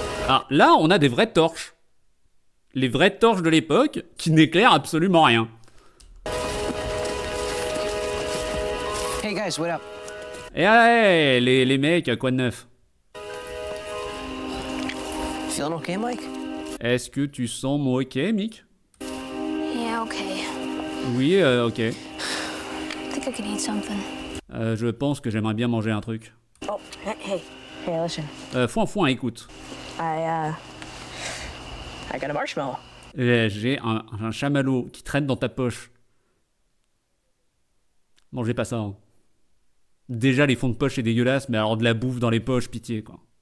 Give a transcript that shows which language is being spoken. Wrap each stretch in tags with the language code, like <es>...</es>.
<fr>Ah, là, on a des vraies torches. Les vraies torches de l'époque qui n'éclairent absolument rien.</fr> <en>Hey guys, what up?</en> <fr>Et ouais, les mecs, quoi de neuf?</fr> <en>Feeling okay, Mike?</en> <fr>Est-ce que tu sens moi ok, Mick?</fr> <en>Yeah, okay.</en> <fr>Oui, ok.</fr> <en>I think I can eat something.</en> <fr>Je pense que j'aimerais bien manger un truc.</fr> <en>Oh, hey, listen.</en> <fr>Foin, écoute.</fr> <en>I got a marshmallow.</en> <fr>J'ai un chamallow qui traîne dans ta poche. Mangez pas ça. Hein. Déjà, les fonds de poche, c'est dégueulasse, mais alors de la bouffe dans les poches, pitié, quoi.</fr>